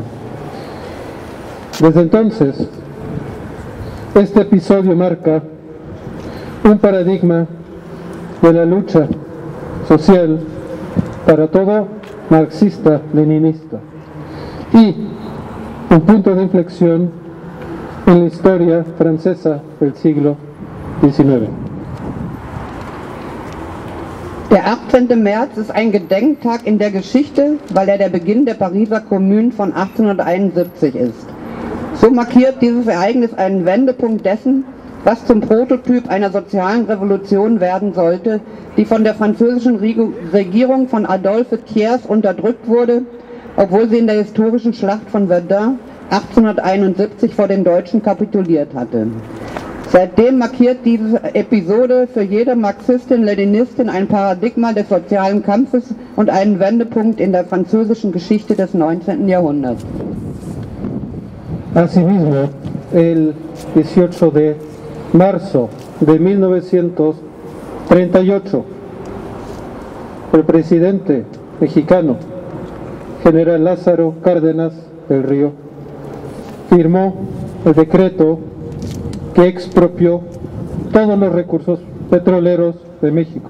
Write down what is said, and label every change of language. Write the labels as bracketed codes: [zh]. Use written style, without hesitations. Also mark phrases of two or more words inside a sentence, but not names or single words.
[es] Desde entonces, este episodio marca un paradigma de la lucha social para todo marxista-leninista y un punto de inflexión en la historia francesa del siglo XIX. [de] Der 18. März ist ein Gedenktag in der Geschichte, weil er der Beginn der Pariser Kommune von 1871 ist. So markiert dieses Ereignis einen Wendepunkt dessen, was zum Prototyp einer sozialen Revolution werden sollte, die von der französischen Regierung von Adolphe Thiers unterdrückt wurde, obwohl sie in der historischen Schlacht von Verdun 1871 vor den Deutschen kapituliert hatte. Seitdem markiert diese Episode für jede Marxistin-Leninistin ein Paradigma des sozialen Kampfes und einen Wendepunkt in der französischen Geschichte des 19. Jahrhunderts. [es] Asimismo, el 18 de marzo de 1938, el presidente mexicano, general Lázaro Cárdenas del Río, firmó el decreto que expropió todos los recursos petroleros de México.